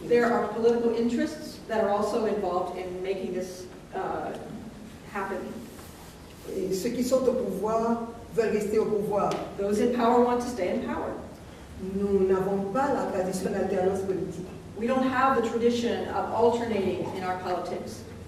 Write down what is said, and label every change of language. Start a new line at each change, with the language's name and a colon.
English: are political interests that are also involved in making this happen.
French: Et ceux qui sont au pouvoir veulent rester au pouvoir.
English: Those in power want to stay in power.
French: Nous n'avons pas la tradition d'alternance politique.
English: We don't have the tradition of alternating in our politics.